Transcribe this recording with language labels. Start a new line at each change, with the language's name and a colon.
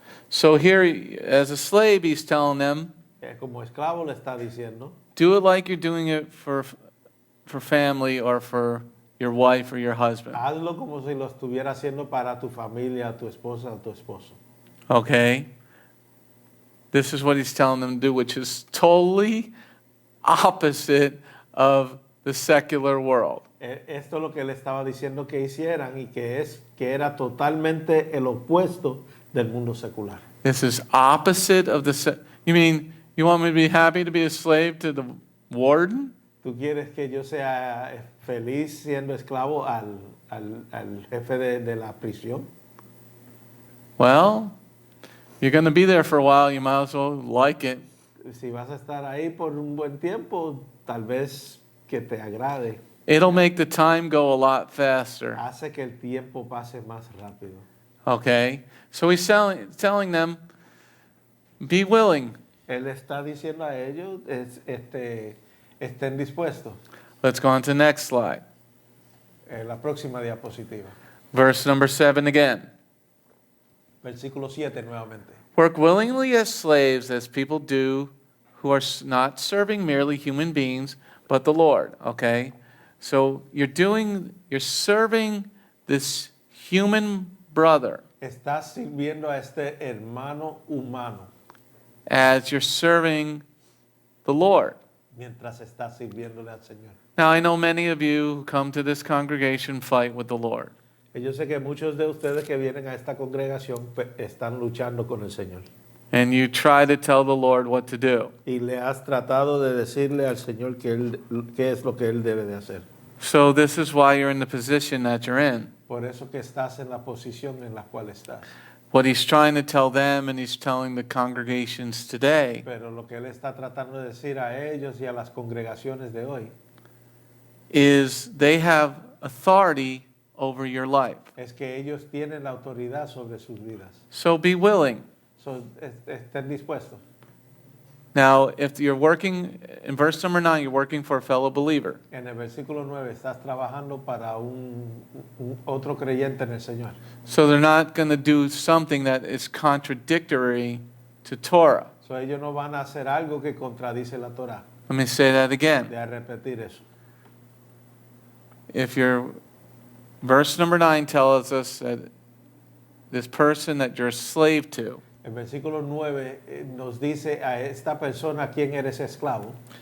English: So here, as a slave, he's telling them,
Spanish: Como esclavo le está diciendo,
English: do it like you're doing it for family or for your wife or your husband.
Spanish: hazlo como si lo estuviera haciendo para tu familia, tu esposa o tu esposo.
English: Okay? This is what he's telling them to do, which is totally opposite of the secular world.
Spanish: Esto es lo que él estaba diciendo que hicieran y que era totalmente el opuesto del mundo secular.
English: This is opposite of you mean you want me to be happy to be a slave to the warden?
Spanish: ¿Tú quieres que yo sea feliz siendo esclavo al jefe de la prisión?
English: Well, you're going to be there for a while, you might as well like it.
Spanish: Si vas a estar ahí por un buen tiempo, tal vez que te agrade.
English: It'll make the time go a lot faster.
Spanish: Hace que el tiempo pase más rápido.
English: Okay? So he's telling them, be willing.
Spanish: Él está diciendo a ellos, estén dispuestos.
English: Let's go on to the next slide.
Spanish: La próxima diapositiva.
English: Verse number 7 again.
Spanish: Versículo 7 nuevamente.
English: Work willingly as slaves, as people do, who are not serving merely human beings, but the Lord. Okay? So you're serving this human brother.
Spanish: Estás sirviendo a este hermano humano.
English: As you're serving the Lord.
Spanish: Mientras estás sirviéndole al Señor.
English: Now, I know many of you who come to this congregation fight with the Lord.
Spanish: Y yo sé que muchos de ustedes que vienen a esta congregación están luchando con el Señor.
English: And you try to tell the Lord what to do.
Spanish: Y le has tratado de decirle al Señor qué es lo que Él debe de hacer.
English: So this is why you're in the position that you're in.
Spanish: Por eso que estás en la posición en la cual estás.
English: What he's trying to tell them and he's telling the congregations today
Spanish: Pero lo que Él está tratando de decir a ellos y a las congregaciones de hoy
English: is they have authority over your life.
Spanish: es que ellos tienen la autoridad sobre sus vidas.
English: So be willing.
Spanish: So, estén dispuestos.
English: Now, if you're working, in verse number 9, you're working for a fellow believer.
Spanish: En el versículo 9 estás trabajando para un otro creyente en el Señor.
English: So they're not going to do something that is contradictory to Torah.
Spanish: So, ellos no van a hacer algo que contradice la Torah.
English: Let me say that again.
Spanish: De a repetir eso.
English: If your verse number 9 tells us that this person that you're a slave to
Spanish: El versículo 9 nos dice a esta persona a quien eres esclavo.